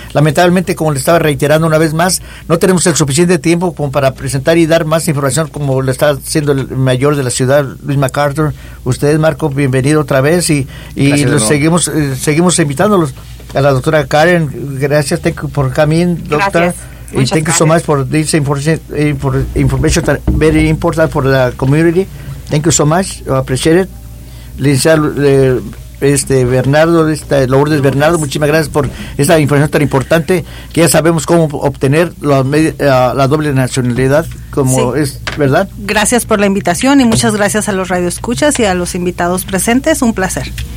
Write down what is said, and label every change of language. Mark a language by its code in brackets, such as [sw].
[es] Lamentablemente, como le estaba reiterando una vez más, no tenemos el suficiente tiempo como para presentar y dar más información como lo está haciendo el mayor de la ciudad, Luis MacArthur. Usted, Marco, bienvenido otra vez y los seguimos invitándolos. A la doctora Karen, gracias por [en] coming, [es] doctora. Gracias. [en] Y thank you so much for this information that very important for the community. Thank you so much. I appreciate it. Licenciada [es] Bernardo, Lourdes Bernardo, muchísimas gracias por esta información tan importante, que ya sabemos cómo obtener la doble nacionalidad, como sí. Es, ¿verdad? Gracias por la invitación y muchas gracias a los radioescuchas y a los invitados presentes, un placer.